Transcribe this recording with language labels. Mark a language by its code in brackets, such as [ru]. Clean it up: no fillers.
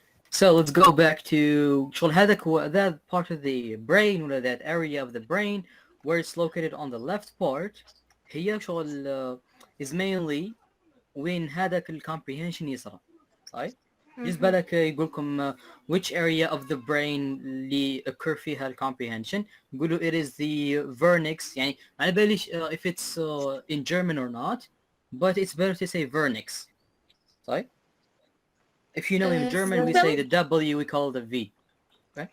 [en] So let's go back to that part of the brain or that area of the brain where it's located on the left part. [ar] هي شغل [en] is mainly [ar] وين هذاك الcomprehension يصير. صحيح؟ جيس بالك يقولكم [en] which area of the brain اللي occur فيها comprehension يقولوا it is the vernix [ar] يعني على باليش [en] if it's in German or not but it's better to say vernix. [ar] صحيح؟ [en] If you know in German we say the W, we call it the V. Right?